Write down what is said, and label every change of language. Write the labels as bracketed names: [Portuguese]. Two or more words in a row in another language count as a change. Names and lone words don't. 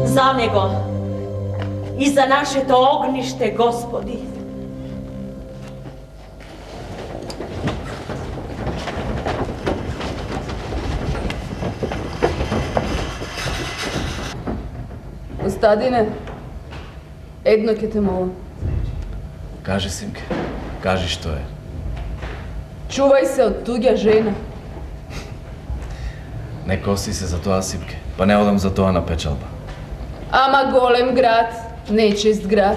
[Macedonian] za nego i za naše to ognište, Gospodi. Kostadine, едно ќе те молам. Кажи, Симке, кажи што е. Чувај се од туѓа жена. Не коси се за тоа, Симке, па не одам за тоа на печалба. Ама голем град, нечист град.